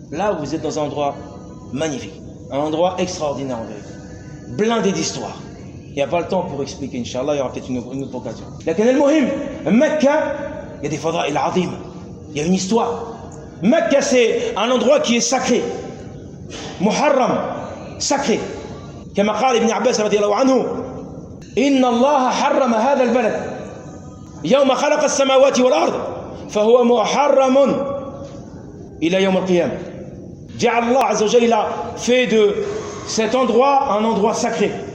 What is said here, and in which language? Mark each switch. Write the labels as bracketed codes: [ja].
[fr] Là, vous êtes dans un endroit magnifique, un endroit extraordinaire en vérité, blindé d'histoire. Il n'y a pas le temps pour expliquer, Inch'Allah, il y aura peut-être une autre occasion. La Kanal Mohim, Mecca, il y a des fadra et l'adim, il y a une histoire. Mecca, c'est un endroit qui est sacré. Muharram, sacré. Comme a dit [ar] Ibn Abbas radiallahu anhu, إن الله حرم هذا البلد يوم خلق السماوات والأرض فهو محرم إلى يوم القيامة. جعل الله عز وجل [fr] fait de cet endroit un endroit sacré.